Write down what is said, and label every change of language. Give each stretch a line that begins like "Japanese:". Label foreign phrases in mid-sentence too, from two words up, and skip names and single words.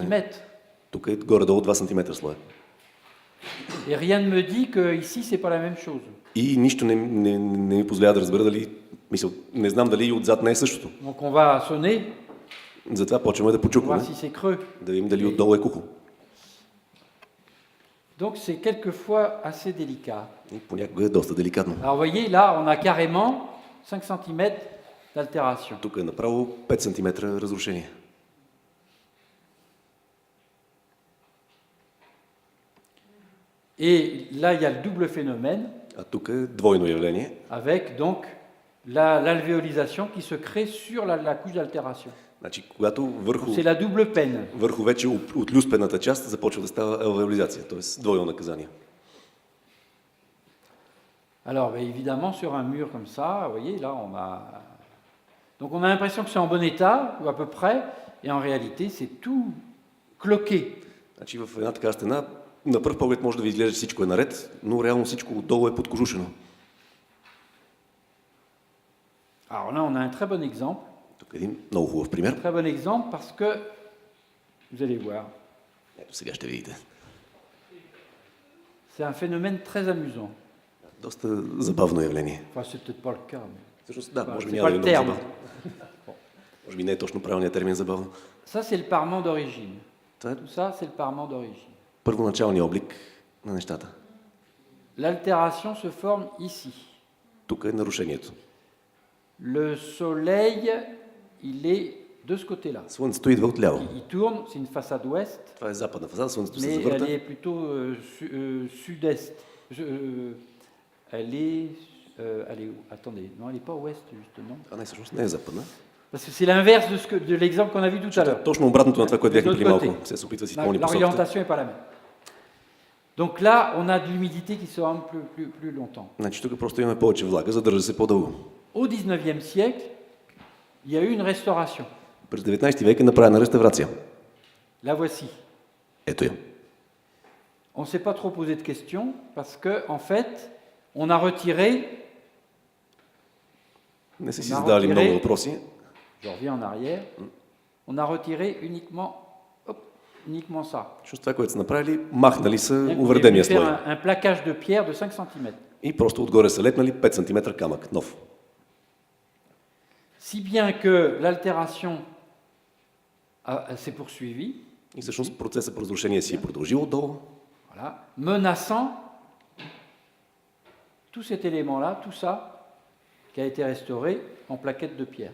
French: cm.
Bulgarian: Тук е горе-долу 2 см слоя.
French: Et rien ne me dit qu'ici, c'est pas la même chose.
Bulgarian: И нищо не ми позволява да разбера дали, не знам дали и отзад не е същото.
French: Donc on va sonner,
Bulgarian: Затова почваме да
French: on va voir
Bulgarian: почукваме,
French: si c'est creux.
Bulgarian: да видим дали отдолу е кухо.
French: Donc c'est quelquefois assez délicat.
Bulgarian: И понякога е доста деликатно.
French: Alors vous voyez, là, on a carrément 5 cm d'altération.
Bulgarian: Тук е направо 5 см разрушение.
French: Et là, il y a le double phénomène
Bulgarian: А тук е двойно явление,
French: avec donc l'alvéolisation qui se crée sur la couche d'altération.
Bulgarian: значи когато
French: C'est la double peine.
Bulgarian: върху вече отлюспената част започва да става алвеолизация, т.е. двойно наказание.
French: Alors, évidemment, sur un mur comme ça, vous voyez, là, on a... Donc, on a l'impression que c'est en bon état, ou à peu près, et en réalité, c'est tout cloqué.
Bulgarian: Значи в една така стена, на пръв поглед може да ви изглежда, че всичко е наред, но реално всичко отдолу е подкожушено.
French: Alors là, on a un très bon exemple.
Bulgarian: Тук е един много хубав пример.
French: Très bon exemple parce que, vous allez voir,
Bulgarian: Ето сега ще видите.
French: c'est un phénomène très amusant.
Bulgarian: Доста забавно явление.
French: Enfin, c'est peut-être pas le cas, mais...
Bulgarian: Всъщност, да, може би
French: C'est
Bulgarian: няма
French: pas
Bulgarian: да е
French: le
Bulgarian: много
French: terme.
Bulgarian: забавно. Може би не е точно правилният термин забавно.
French: Ça, c'est le parement d'origine.
Bulgarian: Това е
French: Tout ça, c'est le parement d'origine.
Bulgarian: първоначалният облик на нещата.
French: L'altération se forme ici.
Bulgarian: Тук е нарушението.
French: Le soleil, il est de ce côté-là.
Bulgarian: Слънцето идва отляво.
French: Il tourne, c'est une façade ouest,
Bulgarian: Това е западна фасада, слънцето се
French: mais elle
Bulgarian: завърта.
French: est plutôt sud-est. Elle est où? Attendez, non, elle n'est pas ouest, justement.
Bulgarian: А не, всъщност не е западна.
French: Parce que c'est l'inverse de l'exemple qu'on a vu tout à l'heure.
Bulgarian: Точно обратното на това, което бяхме
French: De
Bulgarian: преди
French: l'autre
Bulgarian: малко.
French: côté.
Bulgarian: Се опитва да си изпълни посоката.
French: L'orientation n'est pas la même. Donc là, on a de l'humidité qui se rend plus longtemps.
Bulgarian: Значи тук просто имаме повече влага, задържа се по-дълго.
French: Au 19e siècle, il y a eu une restauration.
Bulgarian: През 19 век е направена реставрация.
French: La voici.
Bulgarian: Ето я.
French: On ne s'est pas trop posé de questions parce que, en fait, on a retiré,
Bulgarian: Не са си
French: On a
Bulgarian: задавали
French: retiré.
Bulgarian: много въпроси.
French: je reviens en arrière, on a retiré uniquement ça.
Bulgarian: Защото това, което са направили, махнали са
French: Bien qu'on ait
Bulgarian: увредения
French: pu
Bulgarian: слой.
French: faire un plaquage de pierre de 5 cm.
Bulgarian: И просто отгоре са лепнали 5 см камък, нов.
French: Si bien que l'altération s'est poursuivie,
Bulgarian: И всъщност процесът по разрушение си е продължил отдолу,
French: voilà, menaçant tout cet élément-là, tout ça, qui a été restauré en plaquettes de pierre.